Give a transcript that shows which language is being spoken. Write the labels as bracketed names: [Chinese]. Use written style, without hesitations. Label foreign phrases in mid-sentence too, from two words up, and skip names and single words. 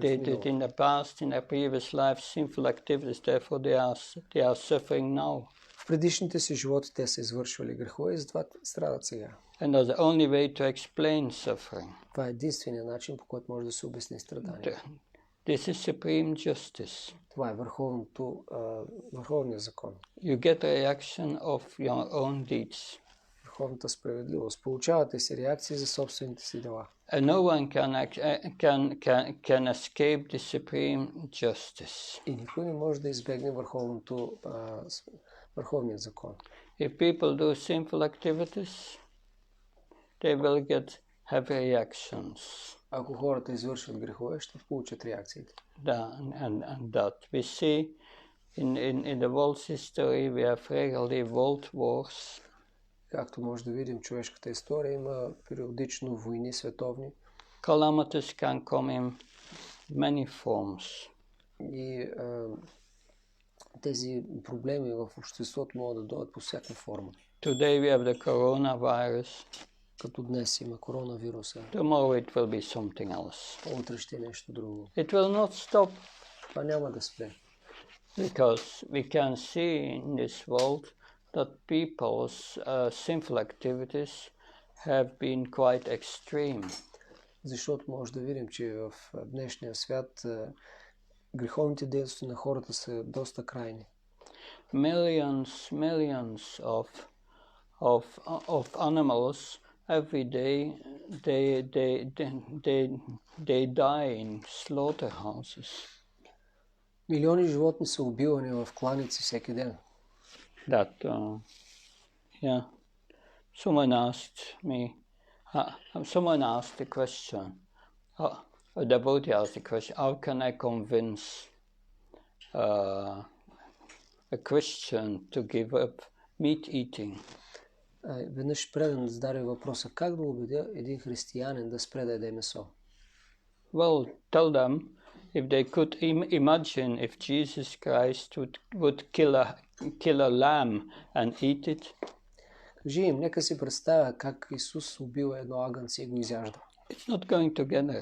[English] They [Bulgarian] в [English] did [Bulgarian] миналото. [English] in the past, in their previous life, sinful activities, therefore they are suffering now. [Bulgarian] В предишните си животи те са извършвали грехове и затова страдат сега. [English] And that's the only way to explain suffering. [Bulgarian] Това е единственият начин, по който може да се обясни страдание. [English] This is supreme justice. [Bulgarian] Това е върховният закон. [English] You get a reaction of your own deeds. [Bulgarian] Върховната справедливост. Получавате си реакции за собствените си дела. [English] And no one can escape the supreme justice. [Bulgarian] И никой не може да избегне върховният закон. [English] If people do sinful activities, they will have reactions. [Bulgarian] Ако хората извършват грехове, ще получат реакциите. [English] And that we see in the world's history, we have regularly world wars. [Bulgarian] Както може да видим в човешката история, има периодично войни световни. [English] Calamities can come in many forms. [Bulgarian] И тези проблеми в обществото могат да дойдат по всяка форма. [English] Today we have the coronavirus. [Bulgarian] Като днес има коронавируса. [English] Tomorrow it will be something else. [Bulgarian] Утре ще е нещо друго. [English] It will not stop. [Bulgarian] Това няма да спре. [English] Because we can see in this world that people's sinful activities have been quite extreme. [Bulgarian] Защото може да видим, че в днешния свят греховните действия на хората са доста крайни. [English] Millions of animals every day they die in slaughterhouses. [Bulgarian] Милиони животни са убивани в кланици всеки ден. [English] Someone asked the question, a devotee asked the question, how can I convince a Christian to give up meat eating? [Bulgarian] Веднъж предан зададе въпроса, как да убедя един християнин да спре да яде месо? [English] Well, tell them if they could imagine if Jesus Christ would kill a lamb and eat it. [Bulgarian] Кажи им, нека си представя как Исус убил едно агънце и го изяжда. [English] It's not going together.